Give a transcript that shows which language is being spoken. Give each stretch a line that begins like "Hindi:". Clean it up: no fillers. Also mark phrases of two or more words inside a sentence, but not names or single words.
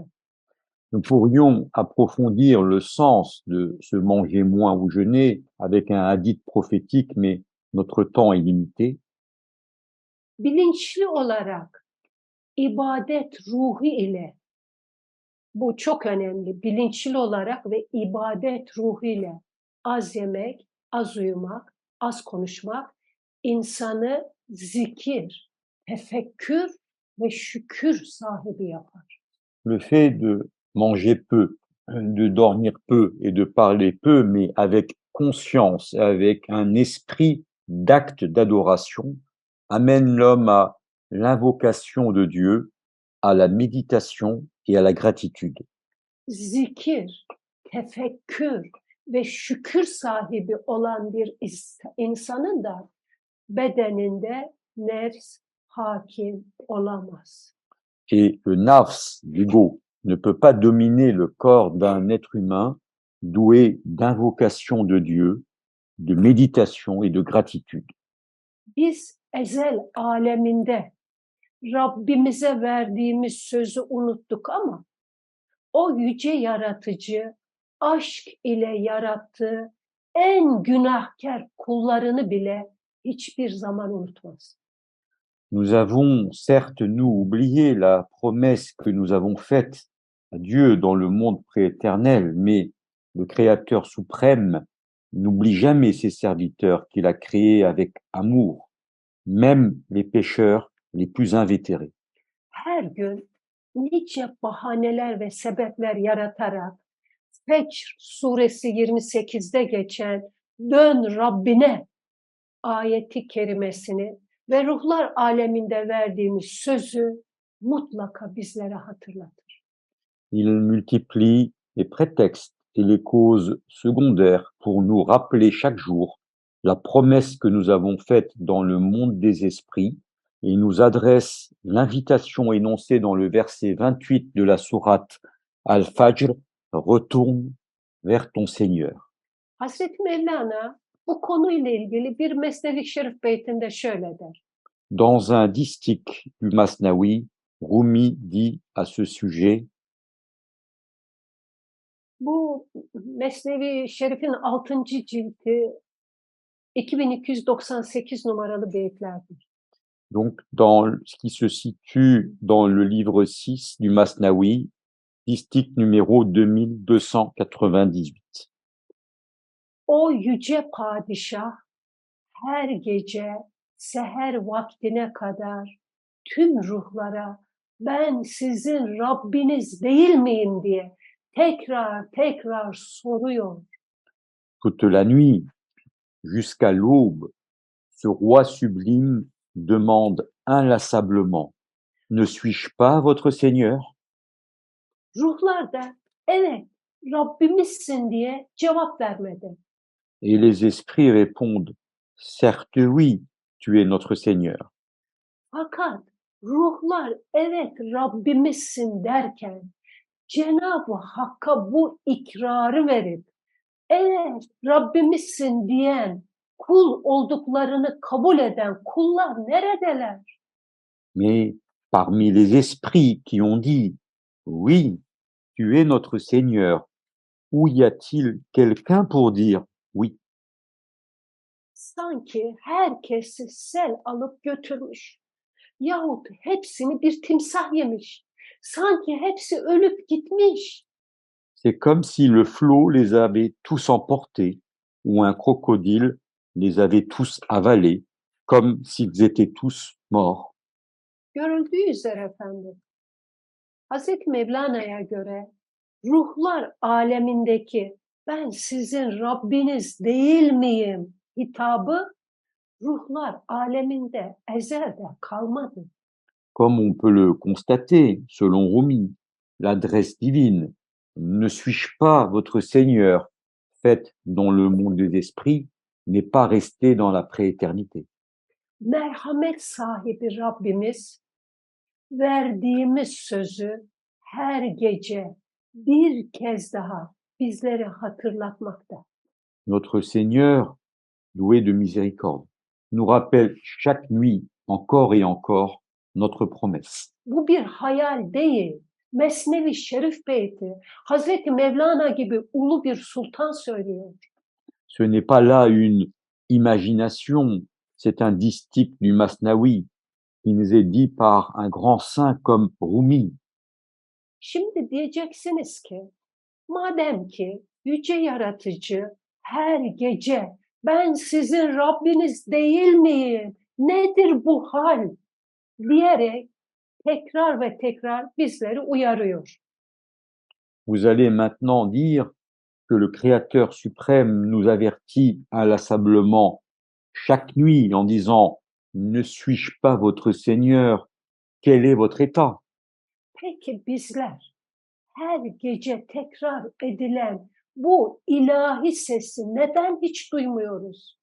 French: Nous pourrions approfondir le sens de ce manger moins ou jeûner avec un hadith prophétique, mais notre temps est limité.
Turkish: Bilinçli olarak ibadet ruhu ile, bu çok önemli, bilinçli olarak ve ibadet ruhu ile az yemek, az uyumak, az konuşmak insanı zikir, tefekkür ve şükür sahibi yapar.
French: Le fait de manger peu, de dormir peu et de parler peu, mais avec conscience, avec un esprit d'acte d'adoration, amène l'homme à l'invocation de Dieu, à la méditation et à la gratitude.
Turkish: Zikir, tefekkür ve şükür sahibi olan bir insanın da bedeninde nefs hakim olamaz.
French: Et le nafs, l'ego, ne peut pas dominer le corps d'un être humain doué d'invocation de Dieu, de méditation et de gratitude.
Turkish: Biz ezel aleminde Rabbimize verdiğimiz sözü unuttuk ama o yüce yaratıcı aşk ile yarattığı en günahkar kullarını bile hiçbir zaman unutmaz.
French: Nous avons certes, nous, oublié la promesse que nous avons faite à Dieu dans le monde prééternel, mais le Créateur suprême n'oublie jamais ses serviteurs qu'il a créés avec amour, même les pécheurs les plus invétérés.
Turkish: Her gün nice bahaneler ve sebepler yaratarak Fecr suresi 28'de geçen dön Rabbine ayeti kerimesini ve ruhlar aleminde verdiğimiz sözü mutlaka bizlere hatırlatır.
French: Il multiplie les prétextes et les causes secondaires pour nous rappeler chaque jour la promesse que nous avons faite dans le monde des esprits et il nous adresse l'invitation énoncée dans le verset 28 de la sourate Al-Fajr, retourne vers ton Seigneur.
Turkish: Hazreti Mevlana bu konuyla ilgili bir Mesnevi Şerif beytinde şöyle der.
French: Dans un distique du Masnavi, Rumi dit à ce sujet:
Turkish: Bu Mesnevi Şerif'in 6. cildi 2298 numaralı beyitlerdir.
French: Donc, dans ce qui se situe dans le livre 6 du Masnavi, distique numéro 2298.
Turkish: O yüce padişah her gece seher vaktine kadar tüm ruhlara ben sizin Rabbiniz değil miyim diye tekrar tekrar soruyor.
French: Toute la nuit, jusqu'à l'aube, ce roi sublime demande inlassablement: Ne suis-je pas votre Seigneur?
Turkish: Ruhlar da evet Rabbimizsin diye cevap vermedi.
French: Et les esprits répondent: Certes oui, tu es notre Seigneur.
Turkish: Fakat ruhlar evet Rabbimizsin derken Cenab-ı Hakk'a bu ikrarı verip evet Rabbimizsin diyen kul olduklarını kabul eden kullar neredeler?
French: Mais parmi les esprits qui ont dit oui, tu es notre Seigneur, où y a-t-il quelqu'un pour dire oui?
Turkish: Sanki herkesi sel alıp götürmüş. Yahut hepsini bir timsah yemiş. Sanki hepsi ölüp gitmiş.
French: C'est comme si le flot les avait tous emportés, ou un crocodile les avait tous avalés, comme s'ils étaient tous morts.
Turkish: Görüldüğü üzere efendim, Hazreti Mevlana'ya göre ruhlar alemindeki ben sizin Rabbiniz değil miyim hitabı ruhlar aleminde ezelde kalmadı.
French: Comme on peut le constater, selon Rumi, l'adresse divine « Ne suis-je pas votre Seigneur » faite dans le monde des esprits n'est pas restée dans la prééternité.
Turkish: Merhamet sahibi Rabbimiz verdiğimiz sözü her gece bir kez daha bizlere hatırlatmakta.
French: Notre Seigneur, doué de miséricorde, nous rappelle chaque nuit, encore et encore, notre promesse.
Turkish: Bu bir hayal değil. Mesnevi Şerif Beyti, Hazreti Mevlana gibi ulu bir sultan söylüyor.
French: Ce n'est pas là une imagination, c'est un distique du Masnavi qui nous est dit par un grand saint comme Rumi.
Turkish: Şimdi diyeceksiniz ki, madem ki yüce yaratıcı her gece ben sizin Rabbiniz değil miyim? Nedir bu hal? Diyerek tekrar ve tekrar bizleri uyarıyor.
French: Vous allez maintenant dire que le Créateur suprême nous avertit inlassablement chaque nuit en disant « Ne suis-je pas votre Seigneur? Quel est votre état ?»
Turkish: Peki bizler her gece tekrar edilen bu ilahi sesi neden hiç duymuyoruz?